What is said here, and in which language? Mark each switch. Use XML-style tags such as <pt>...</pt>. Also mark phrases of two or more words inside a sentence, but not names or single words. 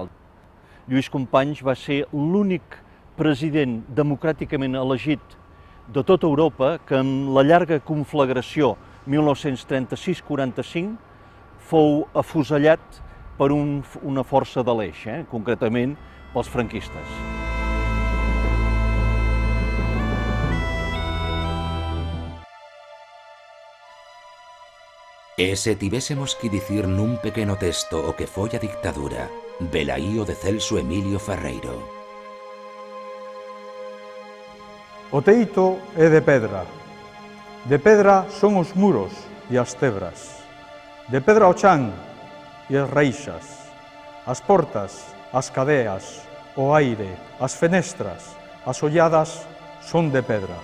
<ca>Lluís Companys va ser l'únic president democràticament elegit de tota Europa que en la llarga conflagració 1936-45 fou afusellat per una força de l'Eix, concretament pels franquistes.</ca> <gl>E se tivésemos que dicir nun pequeno texto o que foi a dictadura, velaí o de Celso Emilio Ferreiro. O teito é de pedra son os muros e as tebras, de pedra o chan e as reixas, as portas, as cadeas, o aire, as fenestras, as olladas son de pedra.</gl>